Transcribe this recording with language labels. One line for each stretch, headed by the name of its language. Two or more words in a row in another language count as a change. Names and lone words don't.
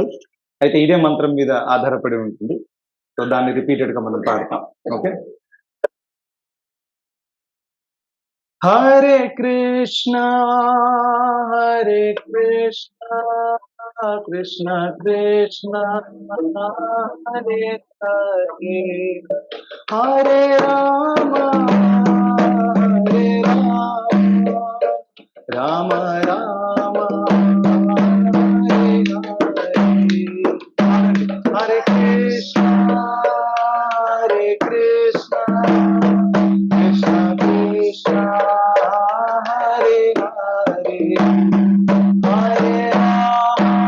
Telugu: అయితే ఇదే మంత్రం మీద ఆధారపడి ఉంటుంది. సో దాన్ని రిపీటెడ్ గా మనం పాడతాం. ఓకే? హరే కృష్ణ కృష్ణ కృష్ణ హరే హరే హరే రామ రామ రామ హరే హరే హరే కృష్ణ కృష్ణ కృష్ణ హరే హరే హరే రామ